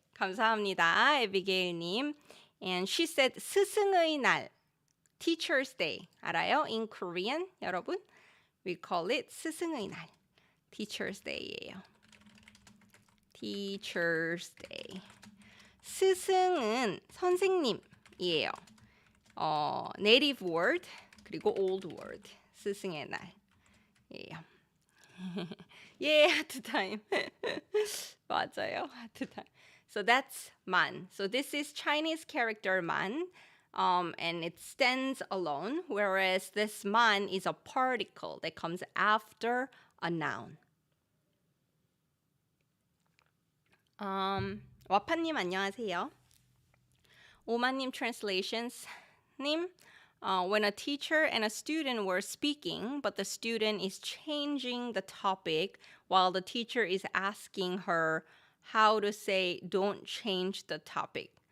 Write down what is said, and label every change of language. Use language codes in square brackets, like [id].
[ko] 감사합니다, 에비게일님. [en] And she said 스승의 날, Teacher's Day. [ko] 알아요? [en] In Korean, 여러분, we call it 스승의 날. Teacher's Day예요. Teacher's Day. [ko] 스승은 선생님이에요. [en] Native word [ko] 그리고 [en] old word. [ko] 스승의 날. [en] Yeah. Yeah, [ko] 하트 타임. 맞아요, 하트 타임. [en] So that's man. So this is Chinese character man, and it stands alone, whereas this man is a particle that comes after a noun. [ko] 와파님 안녕하세요. 오마님 translations 님. [en] When a teacher and a student were speaking, but the student is changing the topic while the teacher is asking her how to say don't change the topic.